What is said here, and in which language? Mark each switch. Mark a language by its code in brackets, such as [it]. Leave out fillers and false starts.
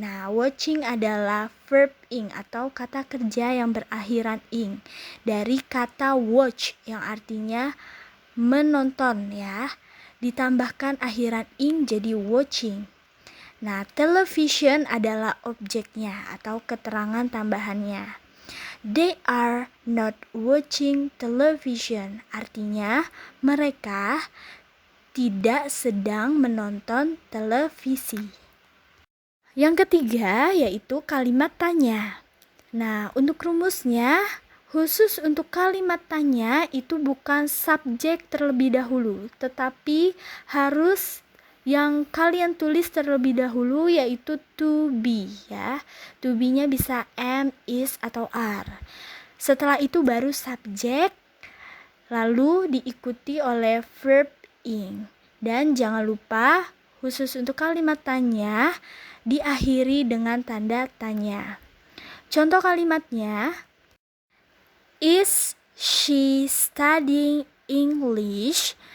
[id] Nah, watching adalah verb ing atau kata kerja yang berakhiran ing. Dari kata watch yang artinya menonton ya. Ditambahkan akhiran ing jadi watching. Nah, television adalah objeknya atau keterangan tambahannya. [en] They are not watching television. [id] Artinya mereka tidak sedang menonton televisi. Yang ketiga yaitu kalimat tanya. Nah, untuk rumusnya khusus untuk kalimat tanya itu bukan subjek terlebih dahulu, tetapi harus yang kalian tulis terlebih dahulu yaitu to be ya. To be-nya bisa am, is, atau are. Setelah itu baru subjek, lalu diikuti oleh verb ing. Dan jangan lupa khusus untuk kalimat tanya diakhiri dengan tanda tanya. Contoh kalimatnya, [en] is she studying English?